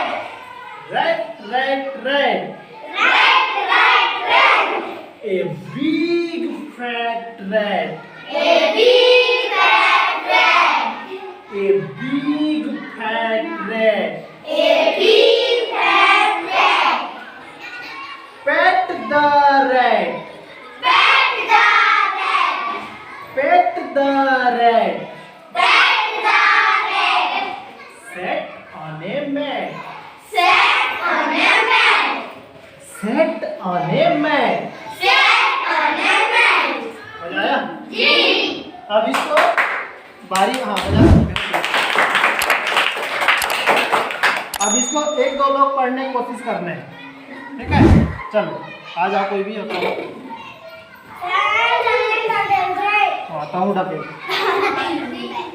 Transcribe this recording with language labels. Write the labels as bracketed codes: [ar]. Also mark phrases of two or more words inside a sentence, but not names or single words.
[en] Rat, rat, rat. Rat, rat, rat. A big fat rat. A big fat rat. A big fat rat. A big fat rat. Pet the rat. Pet the rat. Pet the rat. Pet the rat. Sat on a mat. Sat on a mat. Sat on a mat. Sat on a mat. [hi] मजा आया? जी. अब इसको बारी अब इसको एक दो लोग पढ़ने की कोशिश करने हैं, ठीक है? चलो आ जाओ कोई भी आता हूँ ढके।